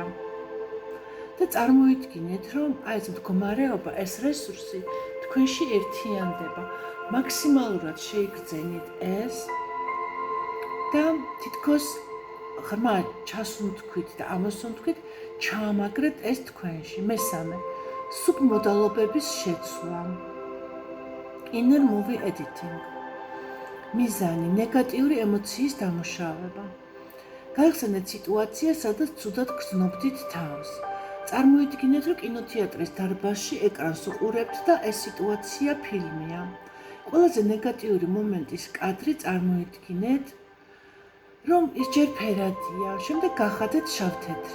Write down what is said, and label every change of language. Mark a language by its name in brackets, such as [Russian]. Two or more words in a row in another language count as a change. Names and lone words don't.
[Georgian] და წარმოიდგინეთ, რომ ეს მდგომარეობა, ეს რესურსი თქვენში ერთიანდება. მაქსიმალურად შეიგრძენით ეს და თითქოს ღრმა ჩასუნთქვით და ამოსუნთქვით, ჩაამაგრეთ ეს თქვენში. მესამე, სუბმოდალობების შეცვლა. [English] Inner movie editing. [Georgian] მიზანი, ნეგატიური ემოციის დამუშავება. გაიხსენეთ სიტუაცია, სადაც ცუდად გრძნობდით თავს. წარმოიდგინეთ, რომ კინოთეატრის დარბაზში ეკრანს უყურებთ და ეს სიტუაცია ფილმია. ყველაზე ნეგატიური მომენტის კადრი წარმოიდგინეთ, რომ ის ჯერ ფერადია, შემდეგ გახადეთ შავთეთრი.